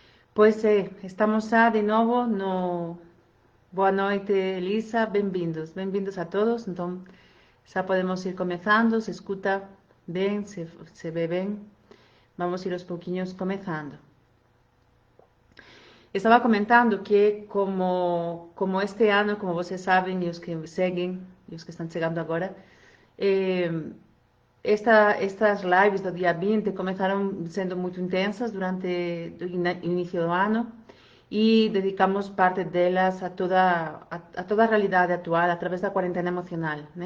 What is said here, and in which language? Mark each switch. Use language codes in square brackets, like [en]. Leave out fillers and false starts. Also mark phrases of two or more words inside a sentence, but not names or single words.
[gl] Pois estamos xa de novo no... Boa noite, Elisa, benvindos. Benvindos a todos. Entón, xa podemos ir comezando, se escuta ben, se ve ben. Vamos ir aos pouquiños comezando. Estaba comentando que como este ano, [pt] como vocês sabem, e os que seguem, e os que están chegando agora, eh, estas lives do dia 20 começaram sendo muito intensas durante o início do ano e dedicamos parte delas a toda a realidade atual através da quarentena emocional, né?